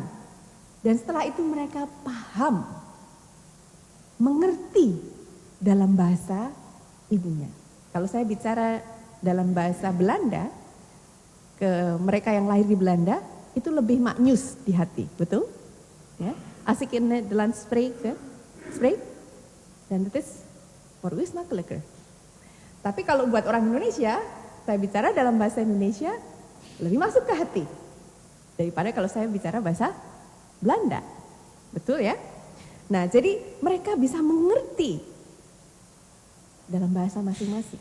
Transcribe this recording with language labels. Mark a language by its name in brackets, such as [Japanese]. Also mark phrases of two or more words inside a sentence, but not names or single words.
[Indonesian] Dan setelah itu mereka paham, mengerti dalam bahasa ibunya. Kalau saya bicara dalam bahasa Belanda, ke mereka yang lahir di Belanda, itu lebih maknyus di hati, betul? Ya. [Dutch] Als ik in Nederland spreek, dan het is voor u makkelijker. [Indonesian] Tapi kalau buat orang Indonesia, saya bicara dalam bahasa Indonesia lebih masuk ke hati daripada kalau saya bicara bahasa Belanda. Betul ya? Nah, jadi mereka bisa mengerti dalam bahasa masing-masing.